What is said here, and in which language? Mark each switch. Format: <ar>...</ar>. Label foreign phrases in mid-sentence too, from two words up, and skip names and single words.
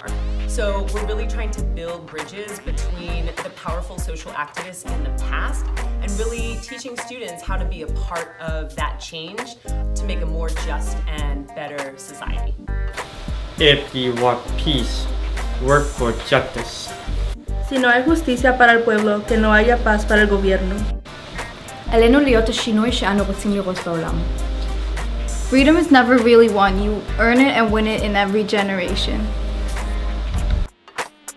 <en>So we're really trying to build bridges between the powerful social activists in the past and really teaching students how to be a part of that change to make a more just and better society. If you want peace, work for justice.</en> <es>Si no hay justicia para el pueblo, que no haya paz para el gobierno.</es> <he>עלינו להיות השינוי שאנו רוצים לראות בעולם.</he> <en>Freedom is never really won, you earn it and win it in every generation.</en>